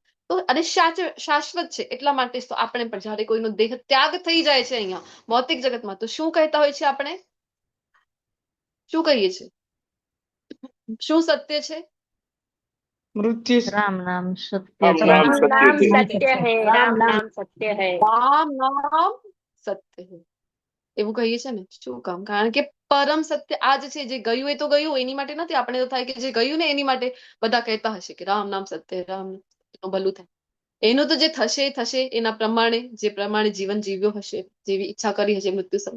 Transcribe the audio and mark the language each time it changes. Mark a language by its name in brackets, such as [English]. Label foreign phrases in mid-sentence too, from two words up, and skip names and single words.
[Gujarati] તો અને શાશ્વત છે એટલા માટે તો આપણે પણ જ્યારે કોઈનો દેહ ત્યાગ થઈ જાય છે અહીંયા ભૌતિક જગતમાં તો શું કહેતા હોય છે આપણે? શું કહીએ છીએ? શું સત્ય છે? [Hindi] मृत्यु [Gujarati] રામ નામ સત્ય [Hindi] राम [Gujarati] છે. [Hindi] नाम राम सत्य नाम है। सत्य है, राम नाम सत्य है. [Gujarati] રામ નામ સત્ય છે એવું કહીએ છે ને. શું કામ? કારણ કે પરમ સત્ય આ જ છે. જે ગયું એ તો ગયું, એની માટે નથી. આપણે તો થાય કે જે ગયું ને એની માટે બધા કહેતા હશે કે રામ નામ સત્ય, રામ એનું ભલું થાય. એનું તો જે થશે એ થશે એના પ્રમાણે, જે પ્રમાણે જીવન જીવ્યો હશે, જેવી ઈચ્છા કરી હશે મૃત્યુ સમય.